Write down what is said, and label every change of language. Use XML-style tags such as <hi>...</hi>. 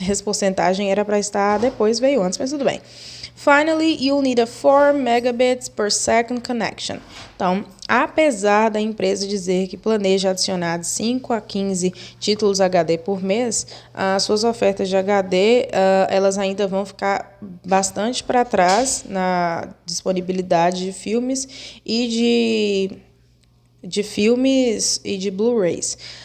<pt>Essa porcentagem era para estar depois, veio antes, mas tudo bem.</pt> <en>Finally, you'll need a 4 megabits per second connection.</en> <pt>Então, apesar da empresa dizer que planeja adicionar de 5 a 15 títulos HD por mês, as suas ofertas de HD, elas ainda vão ficar bastante para trás na disponibilidade de filmes e de filmes e de Blu-rays.</pt>